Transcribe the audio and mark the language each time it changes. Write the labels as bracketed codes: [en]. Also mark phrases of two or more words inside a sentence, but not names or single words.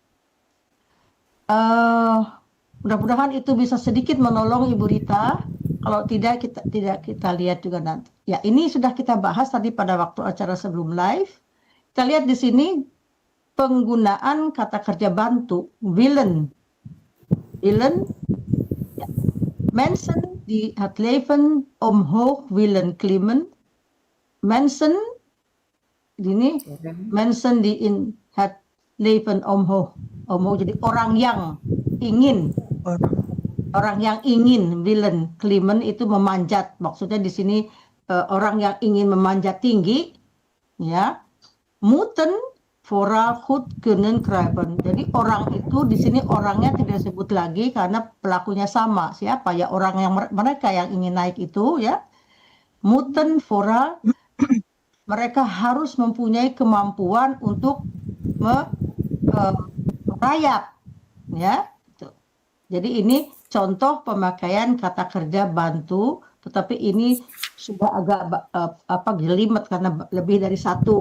[id] Mudah-mudahan itu bisa sedikit menolong Ibu Rita. Kalau tidak kita lihat juga nanti. Ya, ini sudah kita bahas tadi pada waktu acara sebelum live. Kita lihat di sini penggunaan kata kerja bantu, willen. Willen, ya. [nl] Mensen die het leven omhoog willen klimmen. Mensen, ini mensen die in het leven omhoog, [id] jadi orang yang ingin. Orang yang ingin, willen, klimmen itu memanjat. Maksudnya di sini orang yang ingin memanjat tinggi, ya. [nl] Moeten vooral goed kunnen kruipen. [id] Jadi orang itu di sini orangnya tidak disebut lagi karena pelakunya sama. Siapa ya? Orang yang mereka yang ingin naik itu, ya. [nl] Moeten vooral, [id] mereka harus mempunyai kemampuan untuk merayap, ya. Jadi ini contoh pemakaian kata kerja bantu, tetapi ini sudah agak jelimet karena lebih dari satu.